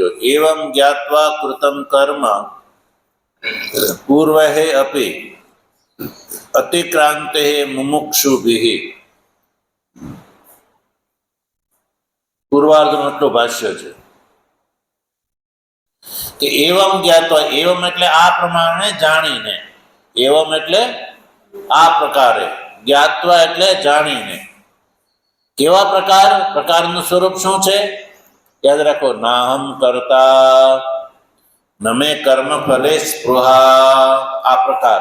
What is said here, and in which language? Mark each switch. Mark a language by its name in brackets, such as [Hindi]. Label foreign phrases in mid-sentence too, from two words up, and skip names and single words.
[Sanskrit] એવં જ્ઞાત્વા કૃતમ કર્મ પૂર્વહે અપી અતિક્રાંતે મુમુક્ષુભિ. [Gujarati] પૂર્વાર્ધનું એટલું ભાષ્ય છે કે [Sanskrit] એવમ જ્ઞાત્વા, [Gujarati] એવમ એટલે આ પ્રમાણે જાણીને, એવમ એટલે આ પ્રકારે, જ્ઞાત્વા એટલે જાણીને. કેવા પ્રકાર? પ્રકારનું સ્વરૂપ શું છે? યાદ રાખો, [Sanskrit] નાહમ કરતા નમે કર્મ ફલે સ્પૃહા, [Gujarati] આ પ્રકાર.